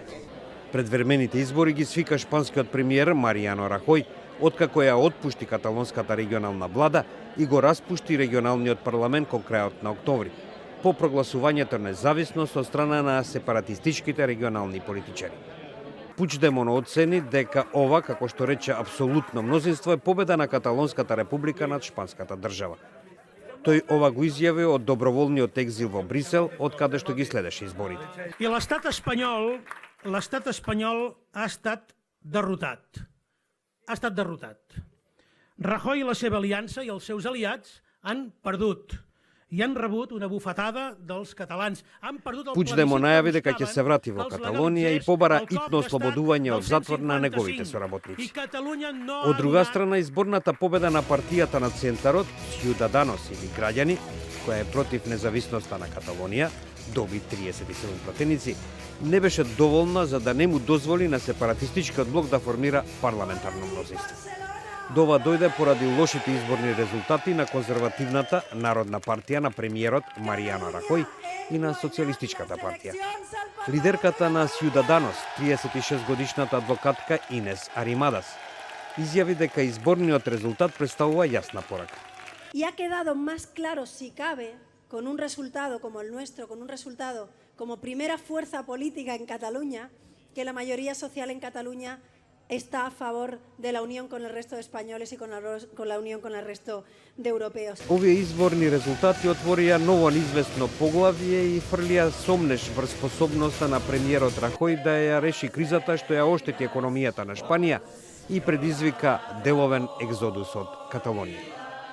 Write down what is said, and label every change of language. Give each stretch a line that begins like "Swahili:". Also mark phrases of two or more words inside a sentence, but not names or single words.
Macedonian: Предвремените избори ги свика шпанскиот премиер Маријано Рахој, откако ја отпушти каталонската регионална влада и го распушти регионалниот парламент кон крајот на октомври, по прогласувањето независност од страна на сепаратистичките регионални политичари. Пучдемон оцени дека ова, како што рече апсолутно мнозинство, е победа на Каталонската република над шпанската држава. Тој ова го изјави од доброволниот екзил во Брисел, од каде што ги следеше изборите.
Catalan: I l'estat espanyol ha estat derrotat. Ha estat derrotat. Rajoy i la seva aliança i els seus aliats han perdut i han rebut una bufetada dels catalans. Han perdut el
Macedonian: Пучдемон најави дека ќе се врати во Каталонија и побара итно ослободување од затвор на неговите соработници. Од друга страна, изборната победа на партијата на центарот, Ciudadanos или граѓани, која е против независноста на Каталонија, доби 37 пратеници, не беше доволна за да не му дозволи на сепаратистичкиот блок да формира парламентарно мнозинство. Дова дојде поради лошите изборни резултати на конзервативната Народна партија на премиерот Маријано Рахој и на Социјалистичката партија. Лидерката на Ciudadanos, 36-годишната адвокатка Инес Аримадас, изјави дека изборниот резултат представува јасна порака.
Spanish: Y ha quedado más claro, si cabe, con un resultado como el nuestro, con un resultado como primera fuerza política en Cataluña, que la mayoría social en Cataluña está a favor de la unión con el resto de españoles y con la unión con el resto de europeos.
Macedonian: Овие изборни резултати отворија ново неизвестно поглавје и фрлија сомнеш врз способноста на премиерот Рахој да ја реши кризата што ја оштети економијата на Шпанија и предизвика деловен екзодус од Каталонија.